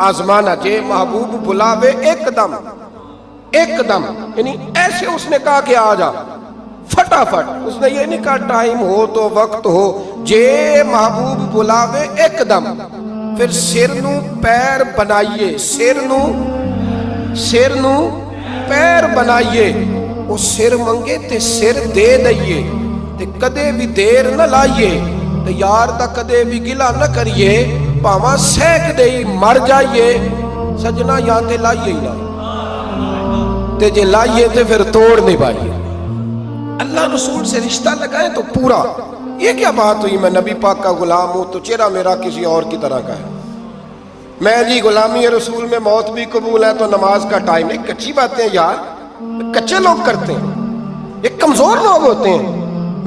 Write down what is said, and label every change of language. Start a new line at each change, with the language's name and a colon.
Urdu: آزمانا
Punjabi: جے محبوب بلاوے ایک دم,
Urdu: ایک دم, یعنی ایسے اس نے کہا کہ آ جا فٹافٹ. اس نے یہ نہیں کہا ٹائم ہو تو وقت ہو,
Punjabi: جے محبوب بلاوے ایک دم. پھر سر نو پیر بنائیے, سر نو پیر بنائیے. وہ سر منگے تے سر دے دئیے, تے کدے بھی دیر نہ لائیے, تے یار دا کدے بھی گلا نہ کریے, پاواں سینک دئی مر جائیے. سجنا یا تے لائیے ہی نہ, تے جے لائیے تے پھر توڑ نہیں پائیے.
Urdu: اللہ رسول سے رشتہ لگائیں تو پورا. یہ کیا بات ہوئی میں نبی پاک کا غلام ہوں تو چہرہ میرا کسی اور کی طرح کا ہے. میں جی غلامی رسول میں موت بھی قبول ہے تو نماز کا ٹائم نہیں. کچی باتیں یار, کچے لوگ کرتے ہیں, یہ کمزور لوگ ہوتے ہیں.